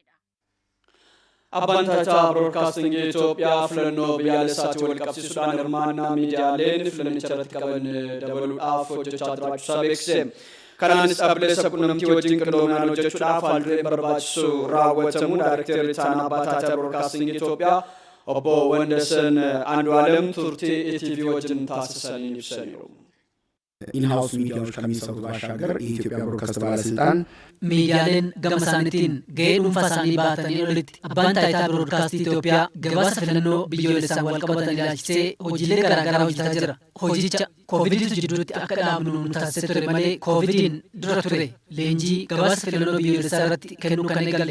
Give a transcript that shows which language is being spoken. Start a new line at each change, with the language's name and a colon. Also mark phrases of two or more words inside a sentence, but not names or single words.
Oromo: Abbaan taayitaa Broadcasting Itoophiyaa filannoo biyyaalessaatti wal qabsiisuudhaan hirmaannaa miidiyaaleen filannicha irratti qaban dabaluudhaaf hojjechaa jiraachuusaa beeksise. Kanaanis dhaabbilee quunnamtii wajjin qindoominaan hojjechuudhaaf haaldureewwan barbaachisu raawwatamuu Daayirektarri Ittaanaa Abbaa Taayitaa Broadcasting Itoophiyaa obbo Wandesen Andu'aalem turtii ETV wajjin taasisaniin ibsaniiru.
Amharic: ኢንሃውስ ሚዲያዎች ከሚሰሩት ባሻገር የኢትዮጵያ ብሮድካስት ባለስልጣን
Oromo: Miidiyaaleen gama isaaniitiin gahee dhuunfaa isaanii baatanii olitti abbaan taayitaa biroodkaastii Itoophiyaa gabaasa filannoo biyyoolessaan wal qabatan ilaalchisee hojiilee garaagaraa hojjetaa jira. Hojicha koovidiitu jidduutti akka dhaabnu nu taasisee ture malee koovidiin dura ture leenjii gabaasa filannoo biyyoolessaa irratti kennuu kan eegalle.